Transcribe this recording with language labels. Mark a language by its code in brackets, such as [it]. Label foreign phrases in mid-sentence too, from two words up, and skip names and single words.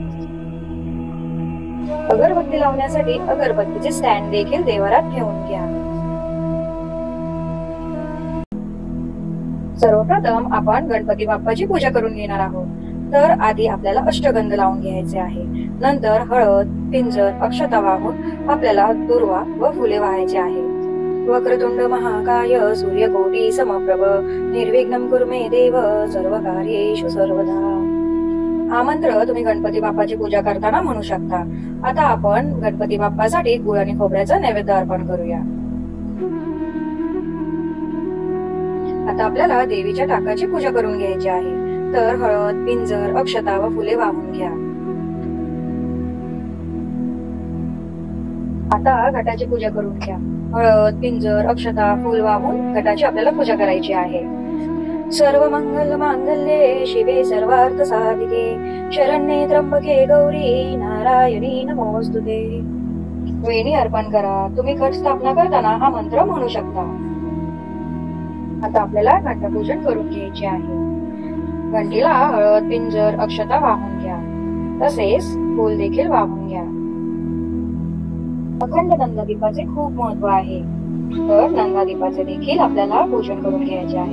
[mr] अगरबत्ती लावण्यासाठी अगरबत्तीचे स्टँड देखील देवारात ठेवून घ्या. सर्वप्रथम आपण गणपती बाप्पाची पूजा करून घेणार आहोत. तर आधी आपल्याला अष्टगंध लावून घ्यायचे आहे. नंतर हळद, पिंजर, अक्षता वाहून आपल्याला दुर्वा व फुले वाहायचे आहे. [sa] वक्रतुंड महाकाय सूर्यकोटी समप्रभ निर्विघ्नं कुरु मे देव सर्वकार्येषु सर्वदा. [mr] हा मंत्र तुम्ही गणपती बाप्पाची पूजा करताना म्हणू शकता. आता आपण गणपती बाप्पासाठी गुळ आणि खोबऱ्याचं नैवेद्य अर्पण करूया. आता आपल्याला देवीच्या टाकाची पूजा करून घ्यायची आहे. तर हळद, पिंजर, अक्षता व फुले वाहून घ्या. आता घटाची पूजा करून घ्या. हळद, पिंजर, अक्षता, फूल वाहून घटाची आपल्याला पूजा करायची आहे. [sa] सर्व मंगल मांगल्ये शिवे सर्वार्थ साधिके शरण्ये त्र्यंबके गौरी नारायणी नमोस्तुते. [mr] वेणी अर्पण करा. तुम्ही घट स्थापना करताना हा मंत्र म्हणू शकता. आता आपल्याला घटपूजन करून घ्यायचे आहे. घंटीला हळद, पिंजर, अक्षता वाहून घ्या. तसेच फूल देखील वाहून घ्या. अखंड नंदादीपाचे खूप महत्व आहे, तर नंदादीपाचे देखील आपल्याला पूजन करून घ्यायचे आहे.